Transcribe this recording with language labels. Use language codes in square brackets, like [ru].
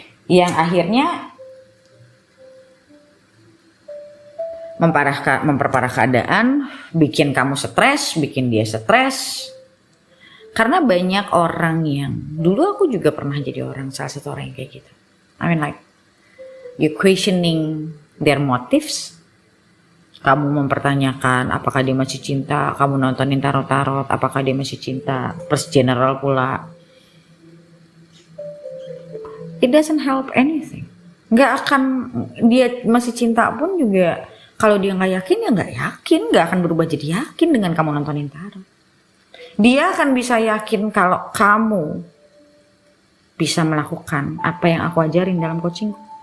[id] Yang akhirnya memperparah keadaan, bikin kamu stres, bikin dia stres. Karena banyak orang yang, dulu aku juga pernah jadi salah satu orang yang kayak gitu. [en] I mean like, you questioning their motives. [id] Kamu mempertanyakan apakah dia masih cinta, kamu nontonin tarot-tarot, apakah dia masih cinta, plus general pula. [en] It doesn't help anything. [id] Nggak akan, dia masih cinta pun juga, kalau dia nggak yakin ya nggak yakin, nggak akan berubah jadi yakin dengan kamu nontonin tarot. Dia akan bisa yakin kalau kamu bisa melakukan apa yang aku ajarin dalam coaching.